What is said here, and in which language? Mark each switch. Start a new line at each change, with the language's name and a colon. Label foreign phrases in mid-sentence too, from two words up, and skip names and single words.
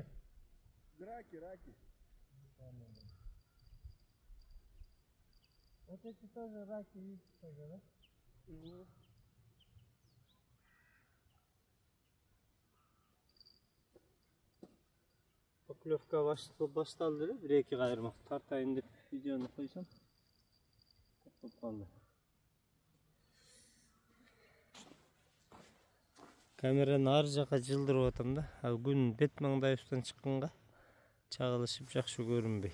Russian: Раки. Вот эти тоже раки, видите, тоже, да? Угу.
Kyrgyz: Поклевка башталды эле, бир эки кайрмак тартайын деп видеону койсом. Токтоп калды. Камераны ар жака жылдырып атам да. Ал күн бет маңдайыбыздан чыкканга чагылышып жакшы көрүнбөй.